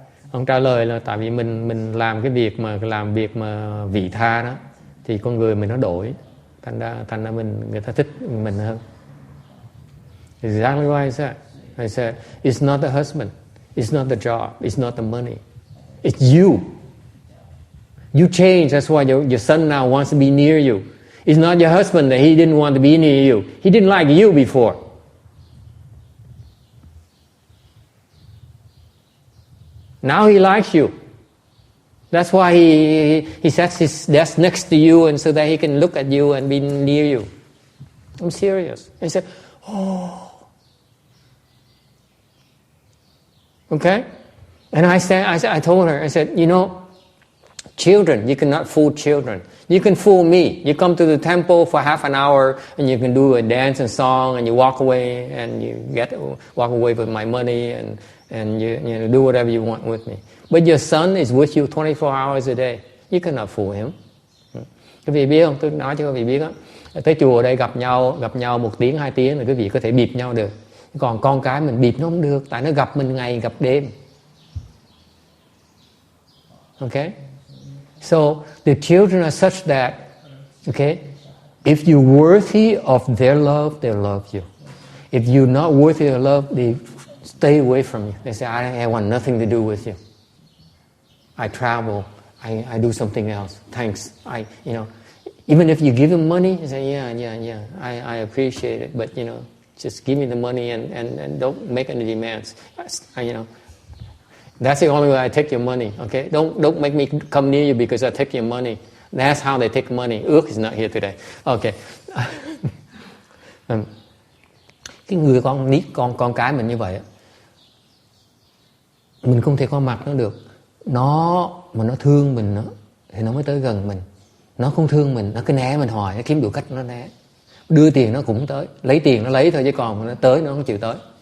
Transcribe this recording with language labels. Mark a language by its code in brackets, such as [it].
[vi] Ông trả lời là tại vì mình làm cái việc mà vị tha đó thì con người mình nó đổi, thành ra người ta thích mình hơn. [en] Exactly what I said. I said it's not the husband, it's not the job, it's not the money, it's you. You change. That's why your son now wants to be near you. It's not your husband that he didn't want to be near you. He didn't like you before. Now he likes you. That's why he sets his desk next to you and so that he can look at you and be near you. I'm serious. He said, oh. Okay? And I told her, I said, you know, children, you cannot fool children. You can fool me. You come to the temple for half an hour and you can do a dance and song and you walk away and you walk away with my money and you do whatever you want with me. But your son is with you 24 hours a day. You cannot fool him. [vi] Quý vị biết không? Tôi nói cho quý vị biết đó. Tới chùa ở đây gặp nhau 1 tiếng 2 tiếng là quý vị có thể bịp nhau được. Còn con cái mình bịp nó không được, tại nó gặp mình ngày gặp đêm. [en] Okay? So the children are such that, okay, if you're worthy of their love, they'll love you. If you're not worthy of love, they stay away from you. They say, I want nothing to do with you. I travel. I do something else. Thanks. Even if you give them money, you say, yeah. I appreciate it, but just give me the money and don't make any demands. That's the only way I take your money. Okay, don't make me come near you because I take your money. That's how they take money. Ước is not here today. Okay. [vi] Cái người con cái mình như vậy, mình không thể có mặt nó được. Mà nó thương mình nữa thì nó mới tới gần mình. Nó không thương mình, nó cứ né mình hoài, nó kiếm đủ cách nó né. Đưa tiền nó cũng tới, lấy tiền nó lấy thôi, chứ còn nó tới nó không chịu tới.